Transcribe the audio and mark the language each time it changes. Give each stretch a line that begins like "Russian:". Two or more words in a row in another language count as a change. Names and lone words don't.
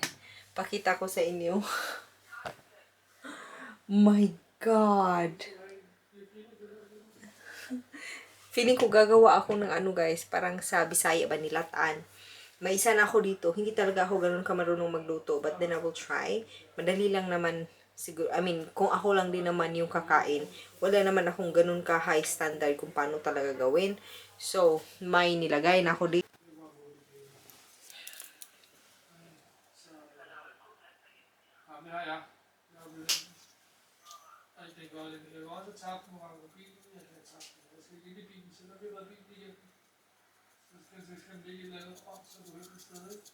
Filipino: Pakita ko sa inyo.
English: My God!
Filipino: Feeling ko gagawa ako ng guys, parang sa Bisaya ba nilataan. May isa na ako dito. Hindi talaga ako ganun kamarunong magluto,
English: but then I will try.
Filipino: Madali lang naman siguro.
English: I mean,
Filipino: kung ako lang din naman yung kakain, wala naman akong ganun ka
English: high standard
Filipino: kung paano talaga gawin. So, may nilagay na ako dito.
Danish: Ja, ja. Jeg kan godt lide. Jeg har også tabt nogle gange på bilen. Jeg kan have tabt den. Jeg skal ikke ind i bilen, så når vi har været bilen igen. Så skal den ligge et eller andet op, så du hører det sted, ikke?